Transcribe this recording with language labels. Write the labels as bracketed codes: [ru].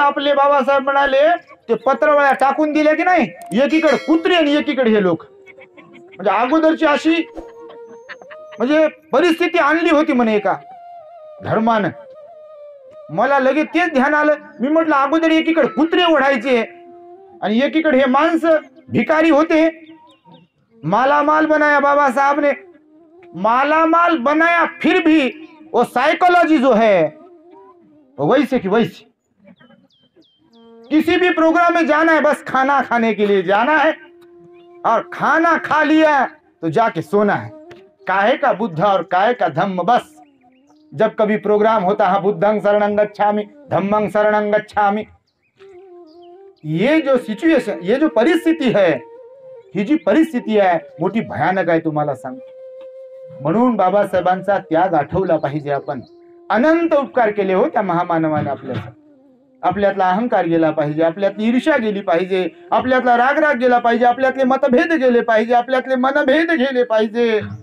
[mr] आपले बाबासाहेब म्हणाले ते पत्रवळ्या टाकून दिल्या की नाही, एकीकडे कुत्री आणि एकीकडे हे लोक. म्हणजे अगोदरची अशी म्हणजे परिस्थिती आणली होती म्हणे एका धर्मानं. मला लगेच तेच ध्यान आलं. मी म्हटलं अगोदर एकीकडे कुत्रे ओढायचे आणि एकीकडे हे माणसं भिकारी होते. [hi] मालामाल बनाया बाबा साहब ने, मालामाल बनाया, फिर भी वो साइकोलॉजी जो है वैसे की वैसे. किसी भी प्रोग्राम में जाना है, बस खाना खाने के लिए जाना है, और खाना खा लिया तो जाके सोना है. काहे का बुद्ध और काहे का धम्म. बस जब कभी प्रोग्राम होता है, [pi] बुद्धं शरणं गच्छामि, धम्मं शरणं गच्छामि. [hi] ये जो सिच्युएशन, ये जो परिस्थिती है, [mr] ही जी परिस्थिती आहे मोठी भयानक आहे तुम्हाला सांग. म्हणून बाबासाहेबांचा त्याग आठवला पाहिजे. आपण अनंत उपकार केले हो त्या महामानवाने आपल्यासाठी. आपल्यातला अहंकार गेला पाहिजे, आपल्यातली ईर्ष्या गेली पाहिजे, आपल्यातला रागराग गेला पाहिजे, आपल्यातले मतभेद गेले पाहिजे, आपल्यातले मनभेद गेले पाहिजे.